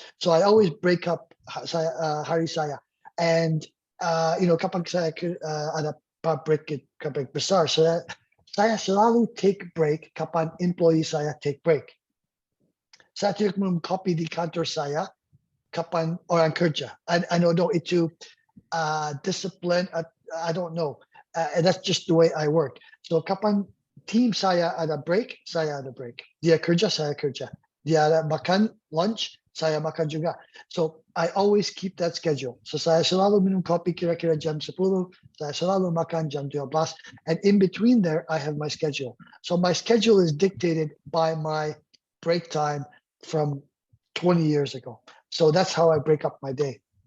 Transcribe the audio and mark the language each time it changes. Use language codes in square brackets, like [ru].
[en] So I always break up [id] hari saya. And kapan saya ada break besar, saya selalu take break kapan employee saya take break. Saya tidak minum kopi di kantor saya kapan orang kerja. [en] I know itu discipline. I don't know. That's just the way I work. [id] So kapan team saya ada break, saya ada break. Dia kerja, saya kerja. Dia ada makan lunch, saya makan juga. [en] So I always keep that schedule. So [id] saya selalu minum kopi kira-kira jam 10, saya selalu makan jam 12, [en] and in between there I have my schedule. So my schedule is dictated by my break time from 20 years ago. So that's how I break up my day.